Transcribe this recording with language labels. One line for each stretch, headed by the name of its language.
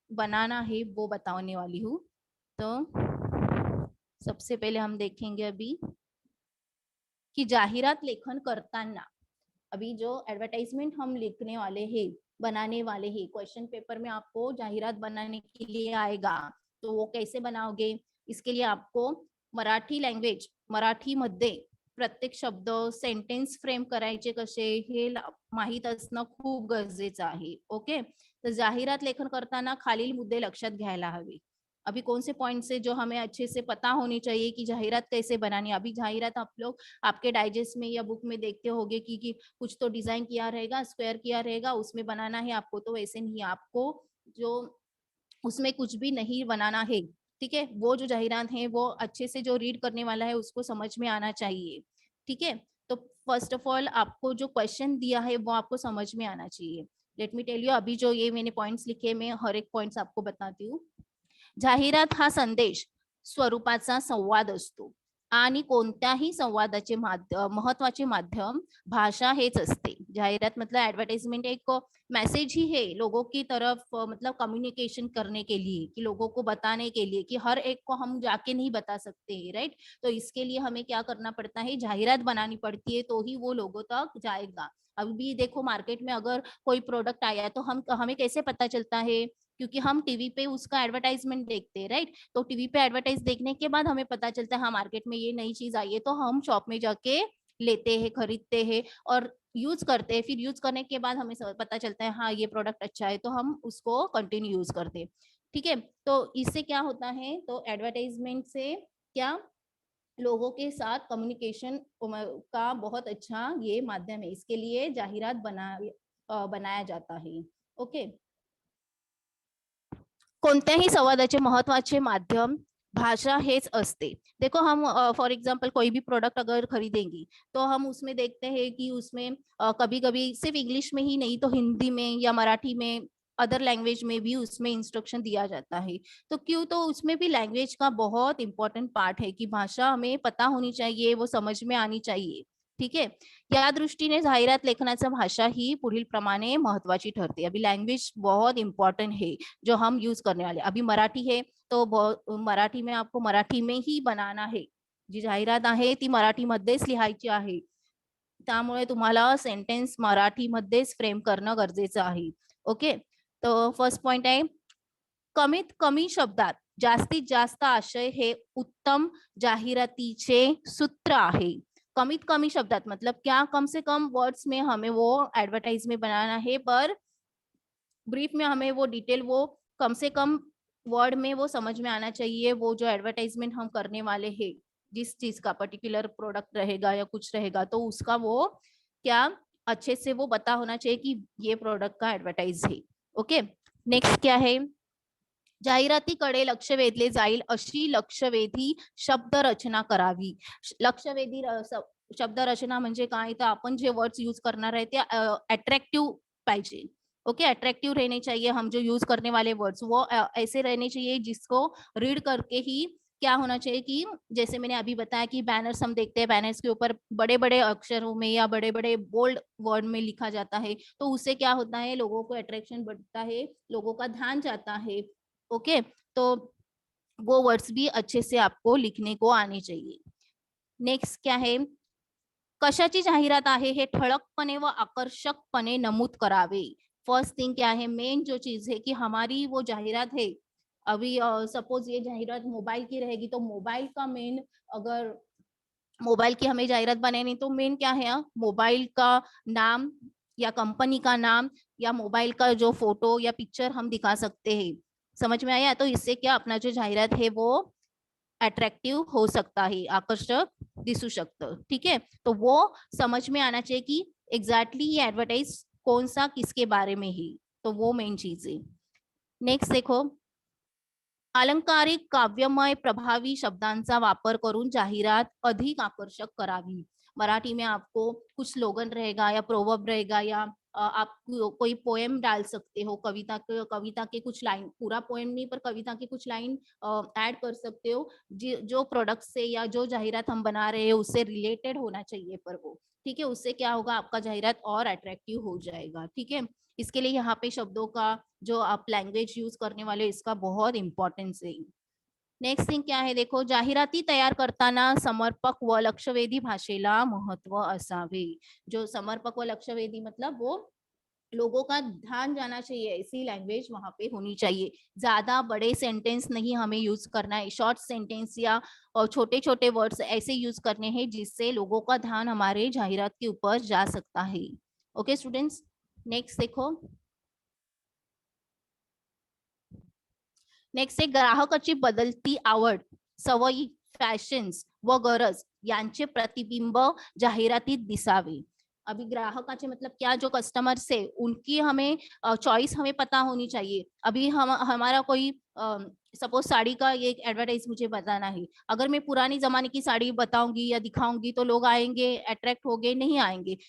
Hindi: बनाना है वो बताने वाली हूँ। तो सबसे पहले हम देखेंगे अभी कि
Marathi: जाहिरात लेखन करताना
Hindi: अभी जो एडवर्टाइजमेंट हम लिखने वाले हैं, बनाने वाले हैं, क्वेश्चन पेपर में आपको जाहिरात बनाने के लिए आएगा, तो वो कैसे बनाओगे?
Marathi: इसके लिए आपको मराठी लँग्वेज, मराठीमध्ये प्रत्येक शब्द सेंटेन्स फ्रेम करायचे कसे हे माहित असणं खूप गरजेचं आहे. ओके, तर जाहिरात लेखन करताना खालील मुद्दे लक्षात घ्यायला हवे.
Hindi: अभी कौन से पॉइंट्स है जो हमें अच्छे से पता होनी चाहिए कि जाहिरात कैसे बनानी है. अभी जाहिरात आप लोग आपके डाइजेस्ट में या बुक में देखते होंगे कि कुछ तो डिजाइन किया रहेगा, स्क्वायर किया रहेगा, उसमें बनाना है आपको, तो वैसे नहीं, आपको जो उसमें कुछ भी नहीं बनाना है, ठीक है? वो जो जाहिरात है वो अच्छे से जो रीड करने वाला है उसको समझ में आना चाहिए, ठीक है? तो
English: first of all
Hindi: आपको जो क्वेश्चन दिया है वो आपको समझ में आना चाहिए.
English: let me tell you,
Hindi: अभी जो ये मैंने पॉइंट्स लिखे मैं हर एक पॉइंट्स आपको बताती हूँ.
Marathi: जाहिरात हा संदेश स्वरूपाचा संवाद असतो आणि कोणत्याही संवादाचे महत्वाचे माध्यम भाषा हेच असते.
Hindi: जाहिरात मतलब एडवर्टाइजमेंट एक मैसेज ही है लोगों की तरफ, मतलब कम्युनिकेशन करने के लिए, कि लोगों को बताने के लिए कि हर एक को हम जाके नहीं बता सकते हैं, राइट? तो इसके लिए हमें क्या करना पड़ता है, जाहिरात बनानी पड़ती है, तो ही वो लोगों तक जाएगा. अभी देखो मार्केट में अगर कोई प्रोडक्ट आया तो हम हमें कैसे पता चलता है, क्योंकि हम टीवी पे उसका एडवर्टाइजमेंट देखते हैं, राइट? तो टीवी पे एडवर्टाइज देखने के बाद हमें पता चलता है हाँ मार्केट में ये नई चीज आई है, तो हम शॉप में जाके लेते हैं, खरीदते हैं और यूज करते हैं. फिर यूज करने के बाद हमें पता चलता है हाँ ये प्रोडक्ट अच्छा है, तो हम उसको कंटिन्यू यूज करते हैं, ठीक है? तो इससे क्या होता है, तो एडवर्टाइजमेंट से क्या लोगों के साथ कम्युनिकेशन का बहुत अच्छा ये माध्यम है. इसके लिए जाहिरात बनाया जाता है.
Marathi: ओके, कोणत्याही संवादाचे महत्वाचे माध्यम भाषा हेच असते.
Hindi: देखो हम फॉर एग्जांपल कोई भी प्रोडक्ट अगर खरीदेंगी तो हम उसमें देखते हैं कि उसमें कभी कभी सिर्फ इंग्लिश में ही नहीं तो हिंदी में या मराठी में, अदर लैंग्वेज में भी उसमें इंस्ट्रक्शन दिया जाता है. तो क्यों, तो उसमें भी लैंग्वेज का बहुत इंपॉर्टेंट पार्ट है कि भाषा हमें पता होनी चाहिए, वो समझ में आनी चाहिए, ठीक है?
Marathi: या दृष्टीने जाहिरात लेखनाचा भाषा ही पुढील प्रमाणे महत्वाची ठरते.
Hindi: अभी लैंग्वेज बहुत इंपॉर्टेंट है जो हम यूज करने वाले. अभी मराठी है तो मराठी में आपको मराठी में ही बनाना है,
Marathi: जी जाहिरात आहे ती मराठीमध्येच लिहायची आहे, त्यामुळे तुम्हाला सेंटेन्स मराठीमध्येच फ्रेम करणं गरजेचं आहे. ओके, तो फर्स्ट पॉइंट आहे, कमीत कमी शब्दात जास्तीत जास्त आशय हे उत्तम जाहिरातीचे सूत्र आहे.
Hindi: कमीत कमी शब्दात मतलब क्या, कम से कम वर्ड्स में हमें वो एडवर्टाइज में बनाना है, पर ब्रीफ में हमें वो डिटेल वो कम से कम वर्ड में वो समझ में आना चाहिए. वो जो एडवर्टाइजमेंट हम करने वाले हैं, जिस चीज का पर्टिकुलर प्रोडक्ट रहेगा या कुछ रहेगा, तो उसका वो क्या अच्छे से वो पता होना चाहिए कि ये प्रोडक्ट का एडवर्टाइज है.
Marathi: ओके,
Hindi: नेक्स्ट क्या है,
Marathi: जाहिरातीकडे लक्ष वेधले जाईल अशी लक्षवेधी शब्द रचना करावी. लक्षवेधी शब्द रचना म्हणजे काय, तर आपण जे वर्ड्स यूज करणार आहे ते अट्रैक्टिव पाहिजे.
Hindi: ओके, अट्रैक्टिव रहने चाहिए. हम जो यूज करने वाले वर्ड्स वो ऐसे रहने चाहिए जिसको रीड करके ही क्या होना चाहिए कि जैसे मैंने अभी बताया कि बैनर्स हम देखते हैं, बैनर्स के ऊपर बड़े बड़े अक्षरों में या बड़े बड़े बोल्ड वर्ड में लिखा जाता है, तो उससे क्या होता है, लोगों को अट्रैक्शन बढ़ता है, लोगों का ध्यान जाता है. ओके, तो वो वर्ड्स भी अच्छे से आपको लिखने को आने चाहिए. नेक्स्ट क्या है,
Marathi: कशाची जाहिरात आहे हे ठळकपणे व आकर्षकपणे नमूद करावे.
Hindi: फर्स्ट थिंग क्या है, मेन जो चीज है कि हमारी वो जाहिरात है, अभी सपोज ये जाहिरात मोबाइल की रहेगी तो मोबाइल का मेन, अगर मोबाइल की हमें जाहिरात बनानी तो मेन क्या है, मोबाइल का नाम या कंपनी का नाम या मोबाइल का जो फोटो या पिक्चर हम दिखा सकते हैं. समझ में आया? तो इससे क्या अपना जो जाहिरात है वो अट्रैक्टिव हो सकता है,
Marathi: आकर्षक दिसू शकतं,
Hindi: ठीक है? तो वो समझ में आना चाहिए कि एग्जैक्टली ये एडवर्टाइज कौन सा किसके बारे में है, तो वो मेन चीज है.
Marathi: नेक्स्ट देखो, अलंकारिक काव्यमय प्रभावी शब्दांचा वापर करून जाहिरात अधिक आकर्षक करावी.
Hindi: मराठी में आपको कुछ स्लोगन रहेगा या प्रोवर्ब रहेगा या आप कोई पोएम डाल सकते हो, कविता के कुछ लाइन, पूरा पोएम नहीं पर कविता के कुछ लाइन ऐड कर सकते हो, जो प्रोडक्ट से या जो जाहिरात हम बना रहे हैं उससे रिलेटेड होना चाहिए, पर वो ठीक है, उससे क्या होगा, आपका जाहिरात और अट्रैक्टिव हो जाएगा, ठीक है? इसके लिए यहाँ पे शब्दों का जो आप लैंग्वेज यूज करने वाले इसका बहुत इंपॉर्टेंस है।
Marathi: नेक्स्ट थिंग क्या आहे, देखो, जाहिराती तयार करताना समर्पक व लक्षवेधी भाषेला महत्व असावे.
Hindi: जो समर्पक व लक्षवेधी मतलब वो लोगों का ध्यान जाना चाहिए, ऐसी लैंग्वेज वहां पे होनी चाहिए. ज्यादा बड़े सेंटेंस नहीं हमें यूज करना है, शॉर्ट सेंटेंस या छोटे छोटे वर्ड्स ऐसे यूज करने हैं जिससे लोगों का ध्यान हमारे जाहिरात के ऊपर जा सकता है. ओके स्टूडेंट्स, नेक्स्ट देखो.
Marathi: नेक्स्ट आहे ग्राहकाची बदलती आवड, सवयी, फॅशन्स व गरज यांचे प्रतिबिंब जाहिरातीत दिसावे.
Hindi: अभी ग्राहकाचे मतलब क्या, जो कस्टमर्स है उनकी हमें चॉइस हमें पता होनी चाहिए. अभी हम हमारा कोई सपोज साड़ी का ये एक एडवर्टाइज मुझे बताना है, अगर मैं पुरानी जमाने की साड़ी बताऊंगी या दिखाऊंगी तो लोग आएंगे, अट्रैक्ट होंगे, नहीं आएंगे.